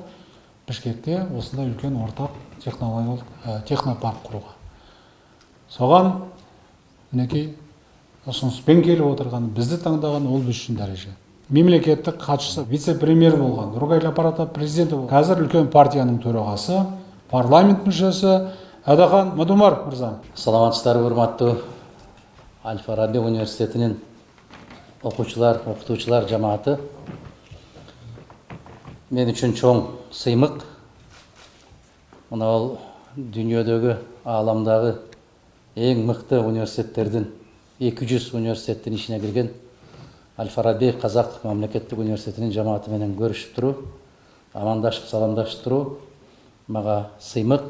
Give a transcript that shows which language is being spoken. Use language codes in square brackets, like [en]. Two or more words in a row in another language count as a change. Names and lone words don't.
[kk] Бішкекте осындай үлкен ортақ технологиялық технопарк құруға. Соған мінекей ұсыныспен келіп отырған, бізді таңдаған ол біз үшін дәреже. Мемлекеттік хатшысы, вице-премьер болған, Нұрғайыл аппараты президенті болған, қазір үлкен партияның төрағасы, парламент мүшесі Әдахан Мадумар мырза. [ky] Саламатсыздар, урматтуу Аль-Фараби университетинин окуучулар, окутуучулар жамааты. Мен үчүн чоң сыймык. Мына ал дүйнөдөгү, ааламдагы эң мыкты университеттердин 200 университеттин ичине кирген Аль-Фараби Казак мамлекеттик университетинин жамааты менен көрүшүп туруу, амандашып, саламдашып туруу мага сыймык.